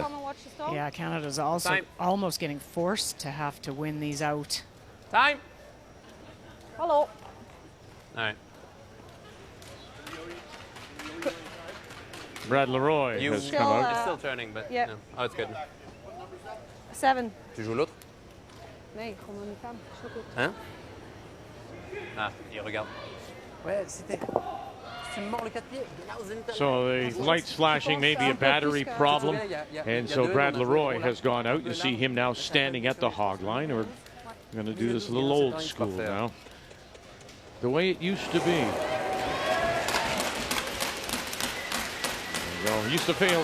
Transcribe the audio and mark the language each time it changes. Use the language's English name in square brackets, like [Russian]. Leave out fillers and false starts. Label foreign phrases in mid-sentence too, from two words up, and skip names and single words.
[English] Yeah, Canada's also almost getting forced to have to win these out. Time. Hello. All right. Brad Leroy has come out. It's still turning, but yeah. no. Oh, it's good. 7. [French] Tu joues l'autre? [Dutch] Nee, gewoon een femme. Zo goed. [French] Hein? Ah, il regarde. Ouais, c'était. Tu me mords le 4 pieds. [English] So the lights flashing may be a battery problem, and so Brad Leroy has gone out. You see him now standing at the hog line. We're going to do this a little old school now, the way it used to be. There you go. Used to fail.